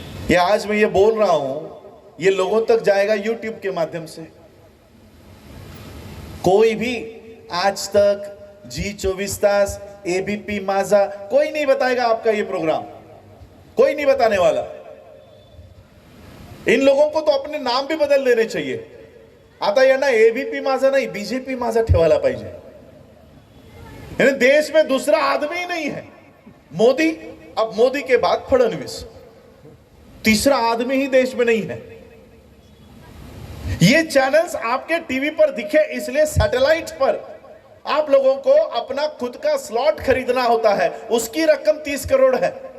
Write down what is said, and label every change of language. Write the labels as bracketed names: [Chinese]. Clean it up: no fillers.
[Hindi] ये आज मैं ये बोल रहा हूं, ये लोगों तक जाएगा यूट्यूब के माध्यम से। कोई भी आज तक, जी24 तास, एबीपी माझा, कोई नहीं बताएगा आपका ये प्रोग्राम, कोई नहीं बताने वाला। इन लोगों को तो अपने नाम भी बदल देने चाहिए। [Marathi] आता यांना एबीपी माझा [Hindi] नहीं, [Marathi] बीजेपी माझा ठेवायला पाहिजे। [Hindi] यानी देश में दूसरा आदमी ही नहीं है। मोदी, अब मोदी के बाद फडणवीस, तीसरा आदमी ही देश में नहीं है। ये चैनल्स आपके टीवी पर दिखे इसलिए सैटेलाइट पर आप लोगों को अपना खुद का स्लॉट खरीदना होता है, उसकी रकम 30 करोड़ है।